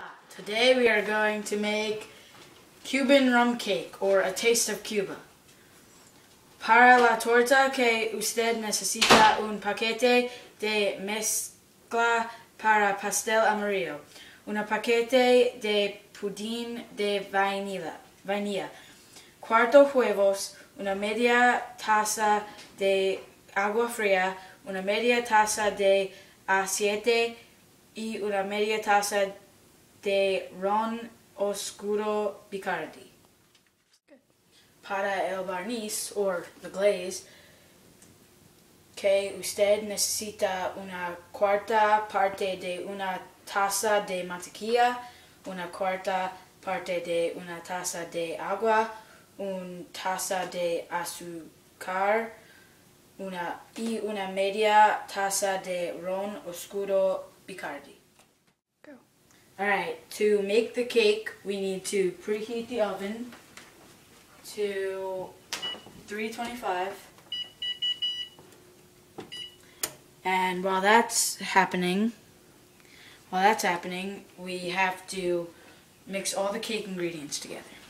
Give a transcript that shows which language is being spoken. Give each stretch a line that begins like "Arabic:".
English: Today we are going to make Cuban rum cake, or a taste of Cuba.
Spanish: Para la torta que usted necesita un paquete de mezcla para pastel amarillo, un paquete de pudín de vainilla, cuatro huevos, una media taza de agua fría, una media taza de aceite y una media taza de ron oscuro Bacardi. Para el barniz,
English: or the glaze,
Spanish: que usted necesita una cuarta parte de una taza de mantequilla, una cuarta parte de una taza de agua, una taza de azúcar, y una media taza de ron oscuro Bacardi.
English: Go. Alright, to make the cake, we need to preheat the oven to 325. And while that's happening, we have to mix all the cake ingredients together.